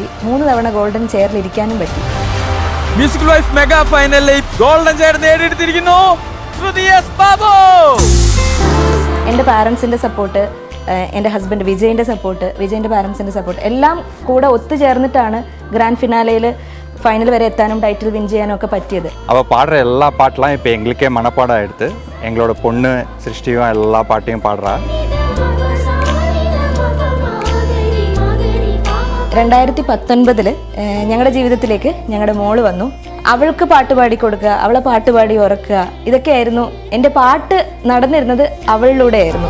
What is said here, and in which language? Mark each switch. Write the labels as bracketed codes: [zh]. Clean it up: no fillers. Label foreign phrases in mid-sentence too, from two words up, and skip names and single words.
[ml] 3 തവണ ഗോൾഡൻ ചെയറിൽ ഇരിക്കാനും പറ്റി. മ്യൂസിക്കൽ വൈഫ് മെഗാ ഫൈനലിൽ ഗോൾഡൻ ചെയർ നേടിയെടുത്തിരിക്കുന്നു ശ്രുതി എസ് ബാബു. എൻ്റെ പാരൻസിൻ്റെ സപ്പോർട്ട്, എൻ്റെ ഹസ്ബൻഡ് വിജയിൻ്റെ സപ്പോർട്ട്, വിജയിൻ്റെ പാരൻസിൻ്റെ സപ്പോർട്ട് എല്ലാം കൂടെ ഒത്തുചേർന്നിട്ടാണ് [en] grand finale [ml] ഫൈനൽ വരെ എത്താനും [en] title win [ml] ചെയ്യാനും ഒക്കെ പറ്റിയത്. [ta] அவள் பாடுற எல்லா பாட்டெலாம் இப்போ எங்களுக்கே மனப்பாடம் எடுத்து எங்களோட பொண்ணு சிருஷ்டியும் எல்லா பாட்டையும் பாடுறா. [ml] 2019 ഞങ്ങളുടെ ജീവിതത്തിലേക്ക് ഞങ്ങളുടെ മോള് വന്നു. അവൾക്ക് പാട്ട് പാടി കൊടുക്കുക, അവളെ പാട്ട് പാടി ഉറക്കുക, ഇതൊക്കെയായിരുന്നു എൻ്റെ പാട്ട് നടന്നിരുന്നത് അവളിലൂടെയായിരുന്നു.